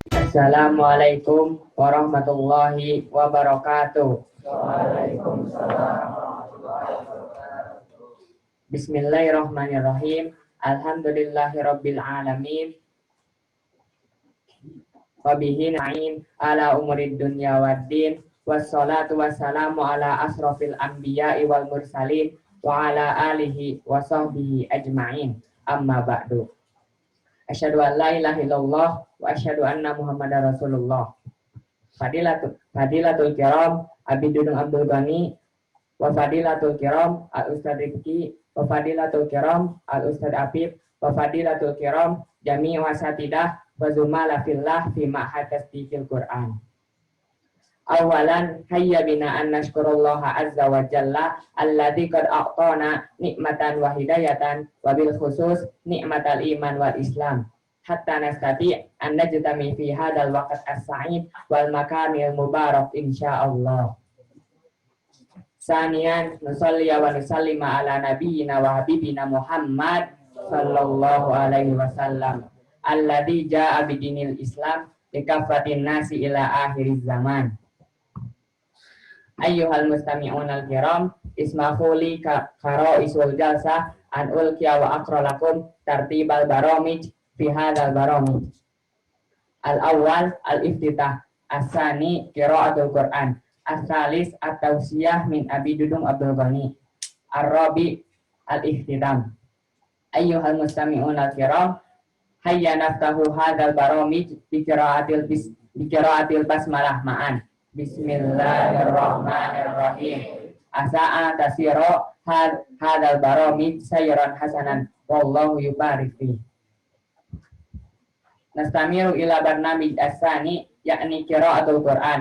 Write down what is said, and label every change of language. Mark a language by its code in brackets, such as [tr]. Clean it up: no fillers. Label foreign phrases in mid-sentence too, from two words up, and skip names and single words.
[ar] السلام عليكم ورحمة الله وبركاته. وعليكم السلام. بسم الله الرحمن الرحيم. الحمد لله رب العالمين. وبه نستعين على أمور الدنيا والدين. والصلاة والسلام على أشرف الأنبياء والمرسلين وعلى آله وصحبه أجمعين. أما بعد. أشهد أن لا إله إلا الله وأشهد أن محمدًا رسول الله. فضيلة الكرام أبي دودونغ عبد الغني وفضيلة الكرام الأستاذ رفقي وفضيلة الكرام الأستاذ عفيف وفضيلة الكرام جميع الأساتذة والزملاء في الله في معهد تصديق القرآن. أولًا هيا بنا أن نشكر الله عز وجل الذي قد أعطانا نعمة وهداية وبالخصوص نعمة الإيمان والإسلام حتى نستطيع أن نجتمع في هذا الوقت السعيد والمقام المبارك إن شاء الله. ثانيًا نصلي ونسلم على نبينا وحبيبنا محمد صلى الله عليه وسلم الذي جاء بدين الإسلام لكافة الناس إلى آخر الزمان. أيها المستمعون الكرام، اسمحوا لي كرئيس الجلسة أن ألقي وأقرأ لكم ترتيب البرامج في هذا البرنامج. الأول الافتتاح، الثاني قراءة القرآن، الثالث التوصية من أبي دودونغ عبد الغني، الرابع الاختتام. أيها المستمعون الكرام، هيا نفتتح هذا البرنامج بقراءة البسملة معًا. بسم الله الرحمن الرحيم. عسى أن يسير هذا البرنامج سيرًا حسنًا والله يبارك فيه. نستمر إلى البرنامج الثاني يعني قراءة القرآن.